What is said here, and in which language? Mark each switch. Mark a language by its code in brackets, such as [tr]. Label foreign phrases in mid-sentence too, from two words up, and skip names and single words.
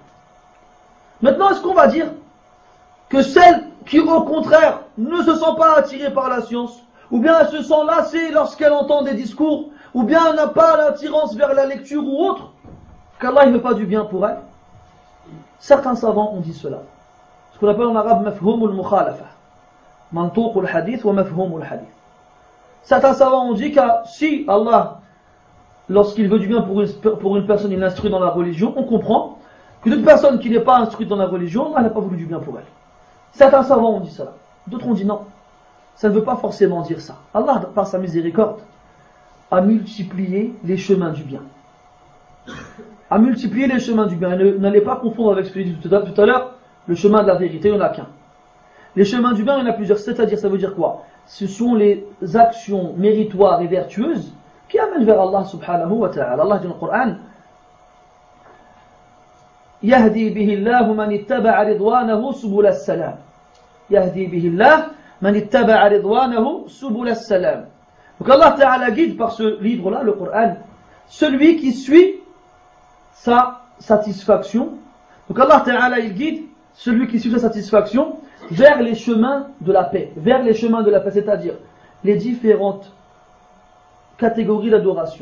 [fr] Maintenant, est-ce qu'on va dire que celle qui au contraire ne se sent pas attirée par la science, ou bien elle se sent lassée lorsqu'elle entend des discours, ou bien elle n'a pas l'attirance vers la lecture ou autre, qu'Allah ne veut pas du bien pour elle? Certains savants ont dit cela. Ce qu'on appelle en arabe [ar] مفهوم المخالفة. منطوق الحديث ومفهوم الحديث. [fr] Certains savants ont dit que si Allah, lorsqu'il veut du bien pour une personne, il l'instruit dans la religion, on comprend que toute personne qui n'est pas instruite dans la religion, Allah n'a pas voulu du bien pour elle. Certains savants ont dit cela. D'autres ont dit non. Ça ne veut pas forcément dire ça. Allah, par sa miséricorde, a multiplié les chemins du bien. A multiplié les chemins du bien. N'allez pas confondre avec ce que j'ai dit tout à l'heure, le chemin de la vérité, il n'y en a qu'un. Les chemins du bien, il y en a plusieurs. C'est-à-dire, ça veut dire quoi? Ce sont les actions méritoires et vertueuses qui amènent vers Allah [ar] سبحانه وتعالى. [fr] Allah dit dans le Coran, [ar] يهدي به الله من اتبع رضوانه سبل السلام. يهدي به الله من اتبع رضوانه سبل السلام. [fr] Donc [ar] الله تعالى [fr] guide par ce livre-là, le Coran, celui qui suit sa satisfaction. Donc [ar] الله تعالى [fr] il guide celui qui suit sa satisfaction vers les chemins de la paix. Vers les chemins de la paix, c'est-à-dire les différentes catégories d'adoration.